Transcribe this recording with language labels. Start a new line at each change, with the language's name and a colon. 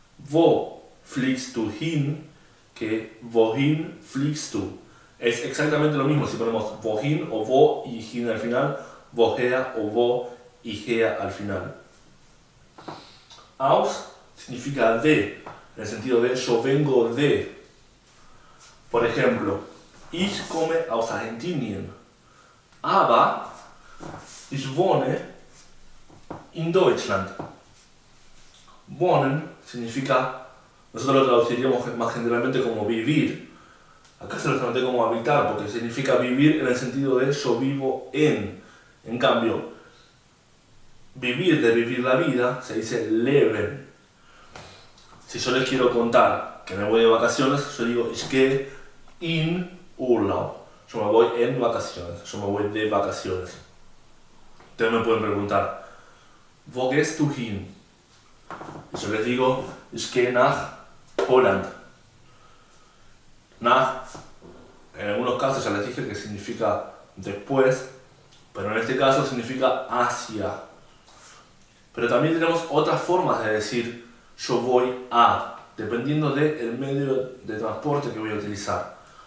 German: Wo fliegst du hin
Spanish: que
German: wohin fliegst du.
Spanish: Es exactamente lo mismo si ponemos wohin o wo y hin al final, woher o wo y her al final. Aus significa de, en el sentido de yo vengo de. Por ejemplo,
German: ich komme aus Argentinien, aber ich wohne in Deutschland.
Spanish: Wohnen significa, nosotros lo traduciríamos más generalmente como vivir. Acá se lo traduce como habitar, porque significa vivir en el sentido de yo vivo en. En cambio, vivir, de vivir la vida, se dice leben. Si yo les quiero contar que me voy de vacaciones, yo digo
German: ich gehe in Urlaub.
Spanish: Yo me voy en vacaciones, yo me voy de vacaciones. Ustedes me pueden preguntar,
German: ¿wo gehst du hin?
Spanish: Y yo les digo,
German: ich gehe nach Holland.
Spanish: Nach, en algunos casos ya les dije que significa después, pero en este caso significa hacia. Pero también tenemos otras formas de decir yo voy a, dependiendo del medio de transporte que voy a utilizar.